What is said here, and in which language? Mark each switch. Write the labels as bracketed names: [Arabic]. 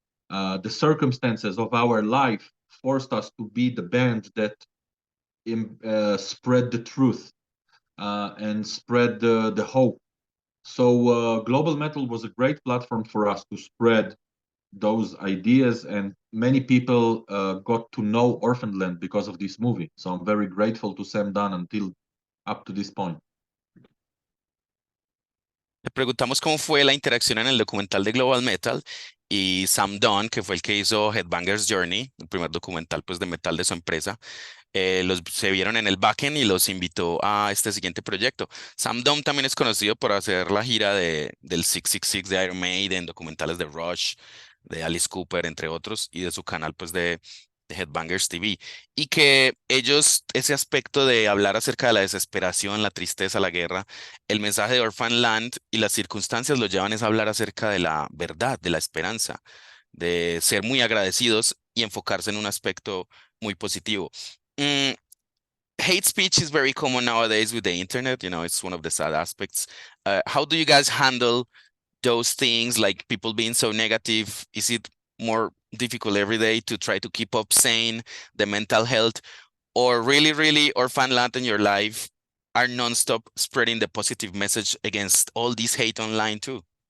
[English] The circumstances of our life forced us to be the band that spread the truth and spread the hope. So global metal was a great platform for us to spread those ideas, and many people got to know Orphaned Land because of this movie. So I'm very grateful to Sam Dunn until up to this point. [Spanish] Le preguntamos cómo fue la interacción en el documental de Global Metal y Sam Dunn, que fue el que hizo Headbangers Journey, el primer documental pues de metal de su empresa, se vieron en el backend y los invitó a este siguiente proyecto. Sam Dunn también es conocido por hacer la gira del 666 de Iron Maiden, documentales de Rush, de Alice Cooper, entre otros, y de su canal pues de Headbangers TV. Y que ellos, ese aspecto de hablar acerca de la desesperación, la tristeza, la guerra, el mensaje de Orphan Land y las circunstancias lo llevan es a hablar acerca de la verdad, de la esperanza, de ser muy agradecidos y enfocarse en un aspecto muy positivo. [English] Mm, Hate speech is very common nowadays with the internet. You know, it's one of the sad aspects. How do you guys handle those things, like people being so negative? Is it more difficult every day to try to keep up sane, the mental health, or really, really, Orphan Land in your life are nonstop spreading the positive message against all this hate online too?